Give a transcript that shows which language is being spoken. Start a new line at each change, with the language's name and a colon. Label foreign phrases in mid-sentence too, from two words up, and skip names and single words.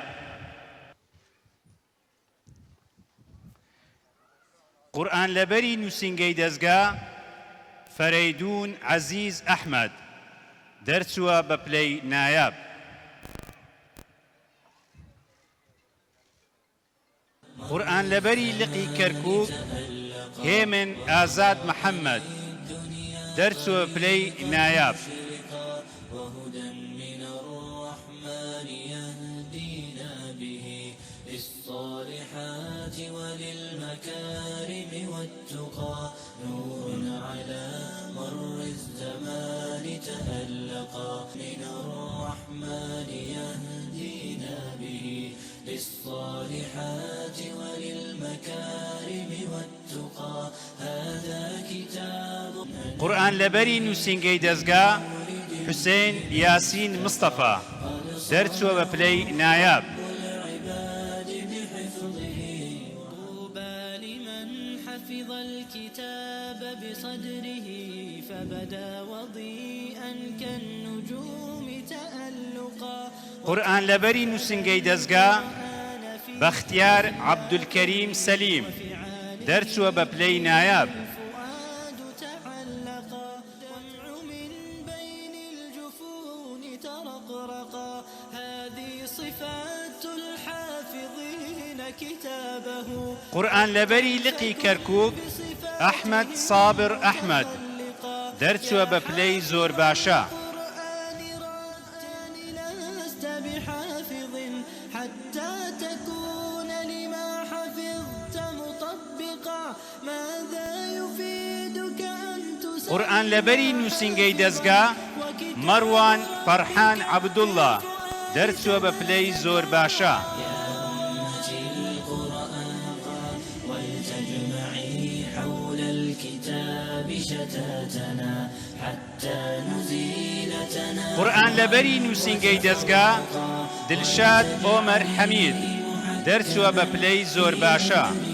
Central Kurdish: قورئان لەبەری نووسینگەی دەزگا فەرەیدون عەزیز ئەحمەد دەرچووە بە پلەی نایاب قورئان لەبەری لقی کەرکووک هێمن ئازاد محەممەد دەرچووە پلەی نایاب
Arabic: وللمكارم والتقى نور على مر الزمان تألقا من الرحمن يهدينا به للصالحات وللمكارم والتقى هذا كتاب
Central Kurdish: قورئان لەبەری نووسینگەی دەزگا حوسێن یاسین مستەفا دەرچووە بە پلەی نایاب
Arabic: بصدره فبدا وضيئا كالنجوم تألقا
Central Kurdish: قورئان لەبەری نووسینگەی دەزگا بەختیار عەبدولکەریم سەلیم دەرچووە بە پلەی نایاب
Arabic: الفؤاد تعلقا دمع من بين الجفون ترقرقا هذه صفات الحافظين كتابه
Central Kurdish: قورئان لەبەری لقی کەرکووک ئەحمەد سابر ئەحمەد دەرچووە بە پلەی زۆر باشە
Arabic: لست بحافظ حتى تكون لما حفظت مطبقا ماذا يفيدك أن تسبح
Central Kurdish: قورئان لەبەری نووسینگەی دەزگا مەڕوان فەرحان عەبدوڵڵا دەرچووە بە پلەی زۆر باشە قورئان لەبەری نووسینگەی دەزگا دلشاد ئۆمەر حەمید دەرچووە بە پلەی زۆر باشە